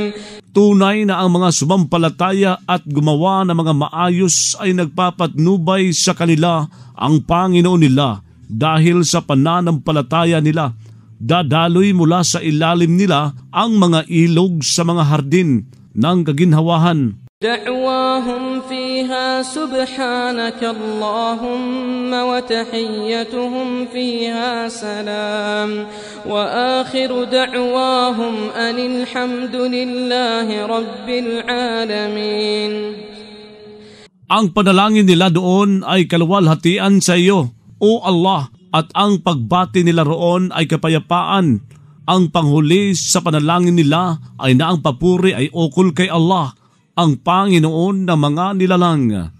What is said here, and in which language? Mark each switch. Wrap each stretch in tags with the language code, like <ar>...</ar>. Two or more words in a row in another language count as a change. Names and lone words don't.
<tl>Tunay na ang mga sumampalataya at gumawa ng mga maayos ay nagpapatnubay sa kanila ang Panginoon nila dahil sa pananampalataya nila. Dadaloy mula sa ilalim nila ang mga ilog sa mga hardin ng kaginhawahan.</tl> <ar>دعواهم فيها سبحانك اللهم وتحيتهم فيها سلام وآخر دعواهم أن الحمد لله رب العالمين.</ar> <tl>Ang panalangin nila doon ay kaluwalhatian sa iyo, O Allah, at ang pagbati nila roon ay kapayapaan. Ang panghuli sa panalangin nila ay na ang papuri ay ukol kay Allah, ang Panginoon ng mga nilalang.</tl>